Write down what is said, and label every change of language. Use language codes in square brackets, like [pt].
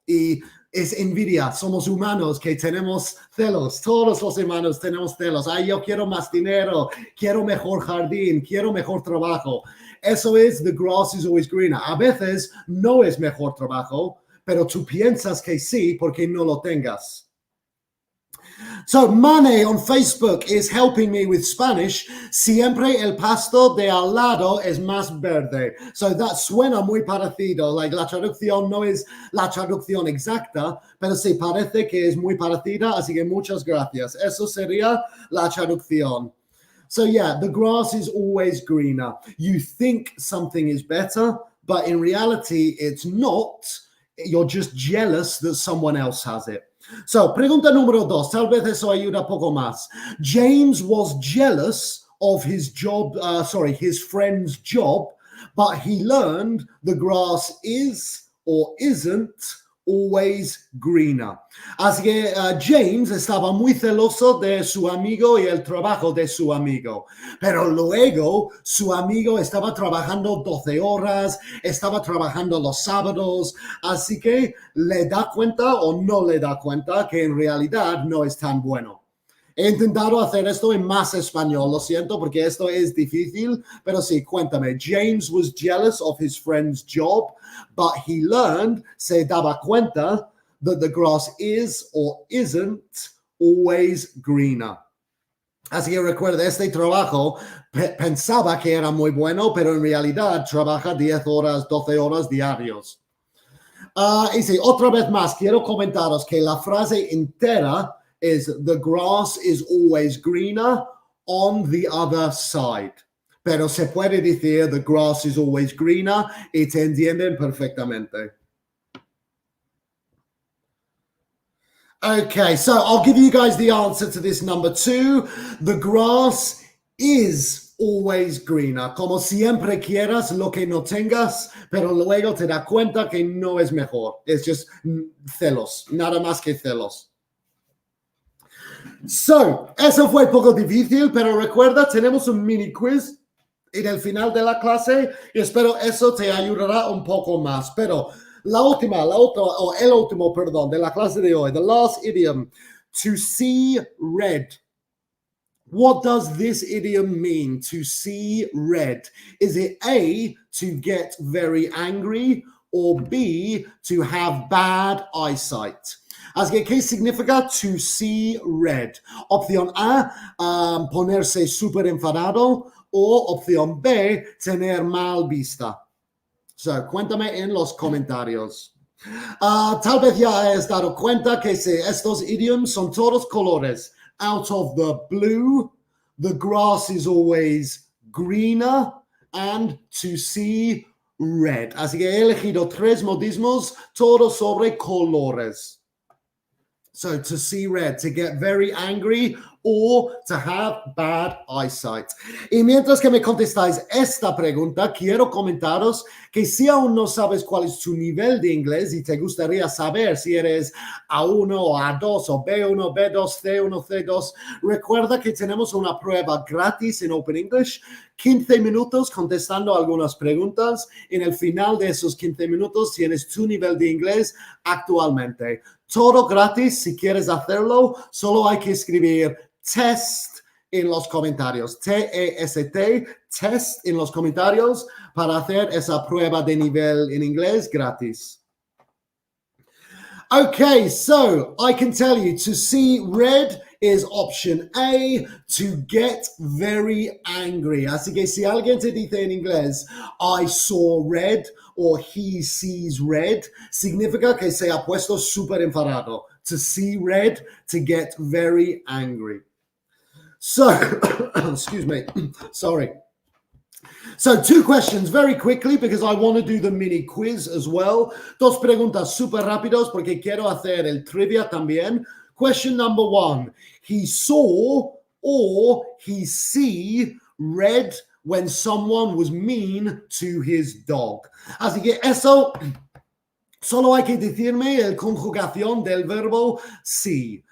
[es] Y es envidia, somos humanos que tenemos celos, todos los humanos tenemos celos. Ay, yo quiero más dinero, quiero mejor jardín, quiero mejor trabajo. Eso es, [en] the grass is always greener. [es] A veces no es mejor trabajo, pero tú piensas que sí porque no lo tengas. [en] So, Mane on Facebook is helping me with Spanish. [es] Siempre el pasto de al lado es más verde. [en] So, that [es] suena muy parecido. Like, la traducción no es la traducción exacta, pero sí parece que es muy parecida. Así que muchas gracias. Eso sería la traducción. [en] So, yeah, the grass is always greener. You think something is better, but in reality, it's not. You're just jealous that someone else has it. [es] So, pregunta número dos, tal vez eso ayuda poco más. [en] James was jealous of his friend's job, but he learned the grass is or isn't always greener. [es] Así que James estaba muy celoso de su amigo y el trabajo de su amigo. Pero luego su amigo estaba trabajando 12 horas, estaba trabajando los sábados, así que le da cuenta o no le da cuenta que en realidad no es tan bueno. He intentado hacer esto en más español, lo siento, porque esto es difícil, pero sí, cuéntame. [en] James was jealous of his friend's job, but he learned, [es] se daba cuenta, [en] that the grass is or isn't always greener. [es] Así que recuerda, este trabajo pensaba que era muy bueno, pero en realidad trabaja 10 horas, 12 horas diarios. Y sí, otra vez más, quiero comentaros que la frase entera es [en] the grass is always greener on the other side. [es] Pero se puede decir [en] the grass is always greener [es] y te entienden perfectamente. [en] Okay, so I'll give you guys the answer to this number 2. The grass is always greener. [es] Como siempre quieras lo que no tengas, pero luego te das cuenta que no es mejor. [en] It's just [es] celos, nada más que celos. So, eso fue poco difícil, pero recuerda, tenemos un mini quiz en el final de la clase y espero eso te ayudará un poco más. Pero el último, perdón, de la clase de hoy, [en] the last idiom, to see red. What does this idiom mean, to see red? Is it A, to get very angry, or B, to have bad eyesight? [es] Así que, ¿qué significa [en] to see red? [es] Opción A, ponerse súper enfadado, o opción B, tener mal vista. So, cuéntame en los comentarios. Tal vez ya has dado cuenta que estos idioms son todos colores. [en] Out of the blue, the grass is always greener, and to see red. [es] Así que he elegido 3 modismos, todos sobre colores. [en] So, to see red, to get very angry, or to have bad eyesight. [es] Y mientras que me contestáis esta pregunta, quiero comentaros que si aún no sabes cuál es tu nivel de inglés y te gustaría saber si eres A1 o A2 o B1, B2, C1, C2, recuerda que tenemos una prueba gratis en Open English, 15 minutos contestando algunas preguntas. En el final de esos 15 minutos tienes tu nivel de inglés actualmente. Todo gratis. Si quieres hacerlo, solo hay que escribir test en los comentarios, T-E-S-T, test en los comentarios para hacer esa prueba de nivel en inglés gratis. [en] Okay, so I can tell you to see red is option A, to get very angry. [es] Así que si alguien te dice en inglés, [en] I saw red, or he sees red, [es] significa que se ha puesto súper enfadado. [en] To see red, to get very angry. So, excuse me, sorry. So 2 questions very quickly because I want to do the mini quiz as well. [es] 2 preguntas super rápidos porque quiero hacer el trivia también. [en] Question number 1. He saw or he see red when someone was mean to his dog. [es] Así que eso solo hay que decirme la conjugación del verbo see.